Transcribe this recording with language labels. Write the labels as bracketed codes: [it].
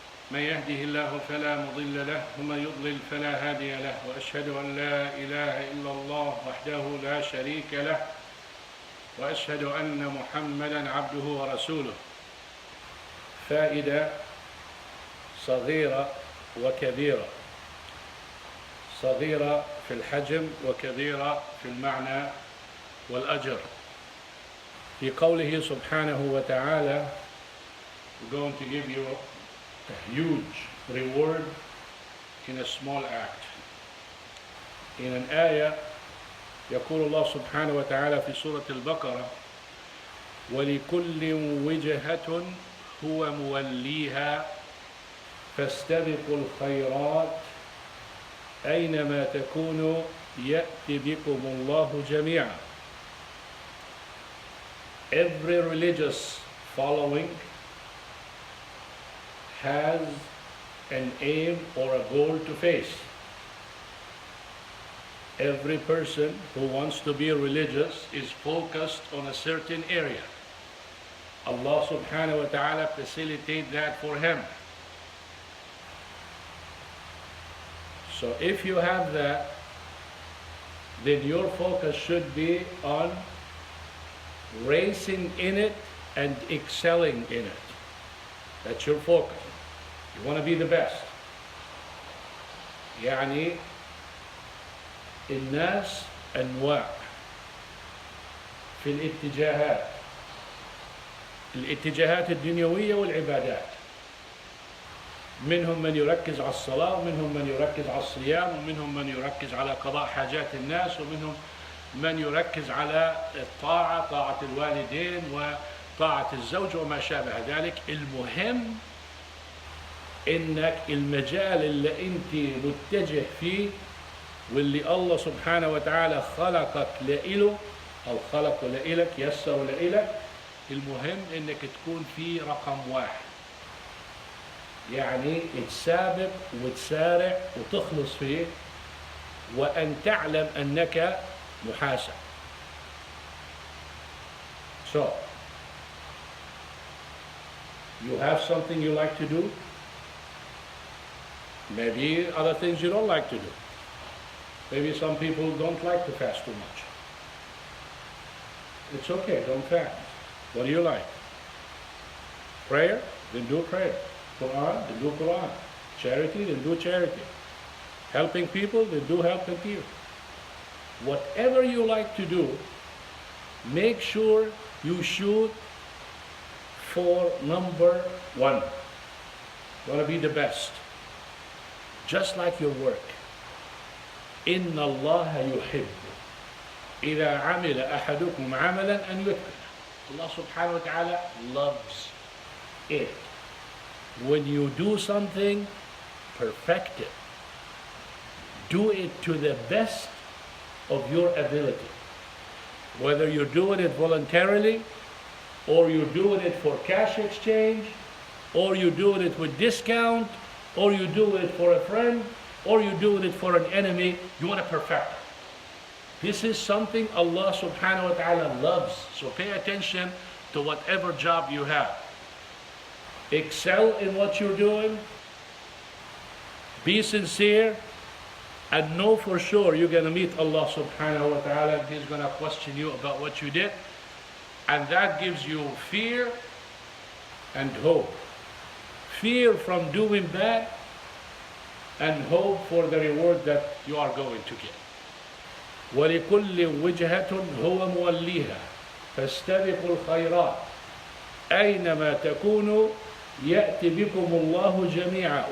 [ar] من يهده الله فلا مضل له ومن يضلل فلا هادي له، وأشهد أن لا إله إلا الله وحده لا شريك له، وأشهد أن محمدا عبده ورسوله. فائدة صغيرة وكبيرة، صغيرة في الحجم وكبيرة في المعنى والأجر. في قوله سبحانه وتعالى, [en] we're going to give you a huge reward in a small act. In an ayah [ar] يقول الله سبحانه وتعالى في سورة البقرة: ولكل وجهة هو موليها فاستبقوا الخيرات أينما تكونوا يأتي بكم الله جميعا. [en] Every religious following has an aim or a goal to face. Every person who wants to be religious is focused on a certain area. Allah subhanahu wa ta'ala facilitates that for him. So if you have that, then your focus should be on racing in it and excelling in it. That's your focus. You want to be the best. [ar] يعني الناس أنواع في الاتجاهات الدنيوية والعبادات. منهم من يركز على الصلاة، ومنهم من يركز على الصيام، ومنهم من يركز على قضاء حاجات الناس، ومنهم من يركز على الطاعة، طاعة الوالدين وطاعة الزوج وما شابه ذلك. المهم إنك المجال اللي أنت متجه فيه واللي الله سبحانه وتعالى خلقك لإله أو خلقه لإلك، يسره لإلك، المهم إنك تكون فيه رقم واحد. يعني تسابق وتسارع وتخلص فيه، وأن تعلم أنك محاسب. [en] So, you have something you like to do, maybe other things you don't like to do. Maybe some people don't like to fast too much. It's okay, don't fast. What do you like? Prayer? Then do prayer. Quran? Then do Quran. Charity? Then do charity. Helping people? Then do helping people. Whatever you like to do, make sure you shoot for number one. You want to be the best. Just like your work. [ar] إن الله يحب إذا عمل أحدكم عملا أن يتقن. [en] Allah subhanahu wa ta'ala loves it. When you do something, perfect it. Do it to the best of your ability. Whether you're doing it voluntarily, or you're doing it for cash exchange, or you're doing it with discount, or you're doing it for a friend, or you're doing it for an enemy, you want to perfect it. This is something Allah subhanahu wa ta'ala loves. So pay attention to whatever job you have. Excel in what you're doing. Be sincere. And know for sure you're going to meet Allah subhanahu wa ta'ala. He's going to question you about what you did. And that gives you fear and hope. Fear from doing bad, and hope for the reward that you are going to get. [ar] ولكل وجهة هو موليها فاستبقوا الخيرات أينما تكونوا يأتي بكم الله جميعا.